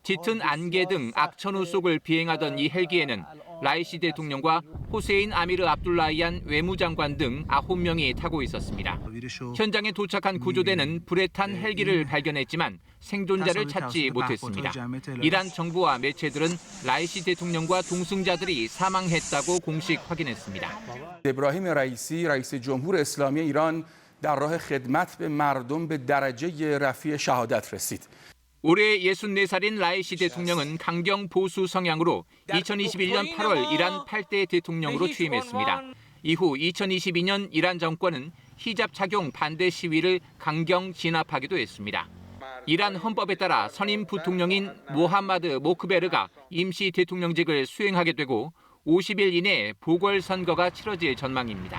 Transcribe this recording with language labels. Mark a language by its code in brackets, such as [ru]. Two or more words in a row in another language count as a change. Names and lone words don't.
[ko] 짙은 안개 등 악천후 속을 비행하던 이 헬기에는 라이시 대통령과 호세인 아미르 압둘라히안 외무장관 등 9명이 타고 있었습니다. 현장에 도착한 구조대는 불에 탄 헬기를 발견했지만 생존자를 찾지 못했습니다. 이란 정부와 매체들은 라이시 대통령과 동승자들이 사망했다고 공식 확인했습니다. [fa] ابراهیم رئیسی رئیس جمهور اسلامی ایران در راه خدمت به مردم به درجه رفیع شهادت رسید. [ko] 올해 64살인 라이시 대통령은 강경 보수 성향으로 2021년 8월 이란 8대 대통령으로 취임했습니다. 이후 2022년 이란 정권은 히잡 착용 반대 시위를 강경 진압하기도 했습니다. 이란 헌법에 따라 선임 부통령인 모함마드 모크베르가 임시 대통령직을 수행하게 되고 50일 이내에 보궐선거가 치러질 전망입니다.